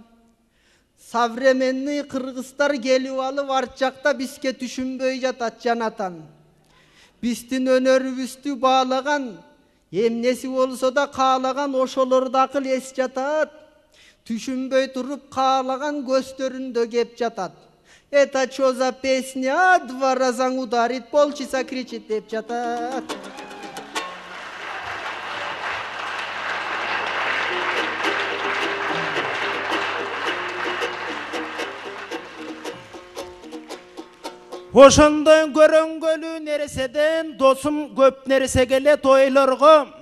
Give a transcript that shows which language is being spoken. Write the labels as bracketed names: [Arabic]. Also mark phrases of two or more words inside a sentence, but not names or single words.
[Kyrgyz] Современный кыргыздар келип алып арт жакта бизге түшүнбөй жатат жанатан. Биздин өнөрүбүздү баалаган, эмнеси болсо да каалаган ошолорду акыл эс жатат. Түшүнбөй туруп каалаган көздөрүндө кеп жатат. [Russian] Это чё за песня? 2 раза ударит, полчаса кричит [Kyrgyz] деп жатат. Ошондой көрөңгөлүү нерседен досум көп нерсе келет ойлорго.